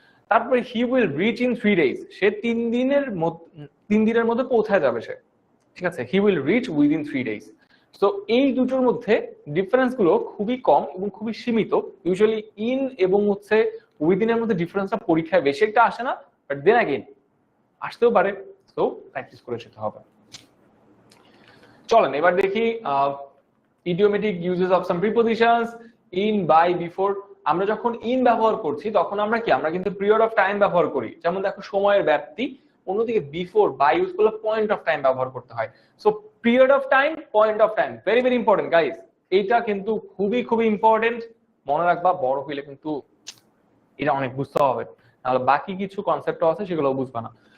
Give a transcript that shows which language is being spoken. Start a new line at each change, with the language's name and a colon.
Bangla: তারপরে
English: he will reach in 3 days,
Bangla: সে 3 দিনের মধ্যে পৌঁছায় যাবে সে, ঠিক আছে,
English: He will reach within 3 days।
Bangla: তো এই দুটোর মধ্যে ডিফারেন্স গুলো খুবই কম এবং খুবই সীমিত। ইউজুয়ালি ইন এবং হচ্ছে উইদিনের মধ্যে ডিফারেন্সটা পরীক্ষায় বেশি একটা আসে না,
English: but then again
Bangla: আসতেও পারে, তো প্র্যাকটিস করে যেতে হবে। চলেন এবার দেখি
English: idiomatic uses of some prepositions in, by, before।
Bangla: আমরা যখন ইন ব্যবহার করছি তখন আমরা কি, আমরা কিন্তু পিরিয়ড অফ টাইম ব্যবহার করি, যেমন দেখো সময়ের ব্যাপ্তি। অন্যদিকে বিফোর, বাই ইউজ করলে পয়েন্ট অফ টাইম ব্যবহার করতে হয়। So period of time, point of time,
English: very very important guys,
Bangla: এইটা কিন্তু খুবই খুবই ইম্পর্টেন্ট, মনে রাখবা, বড় হইলে কিন্তু এটা অনেক বুঝতে হবে, তাহলে বাকি কিছু কনসেপ্ট আছে সেগুলো বুঝবা না।